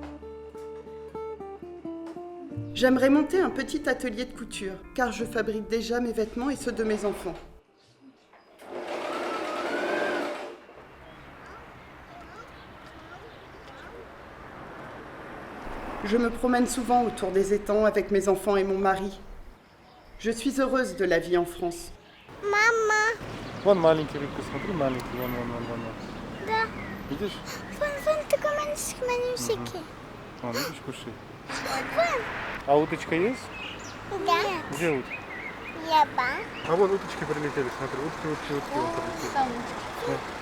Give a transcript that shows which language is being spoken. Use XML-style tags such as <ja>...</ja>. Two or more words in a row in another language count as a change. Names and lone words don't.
<fr>J'aimerais monter un petit atelier de couture, car je fabrique déjà mes vêtements et ceux de mes enfants. Je me promène souvent autour des étangs avec mes enfants et mon mari. Je suis heureuse de la vie en France.</fr> <ru>Мама, Вон маленький рыбка, смотри, маленький, вон. да. Видишь? Вон, такой маленький. Вон, видишь, кушай. А уточка есть? Да. Где утка? Яба. А вон уточки прилетели, смотри, утки, вон прилетели.</ru>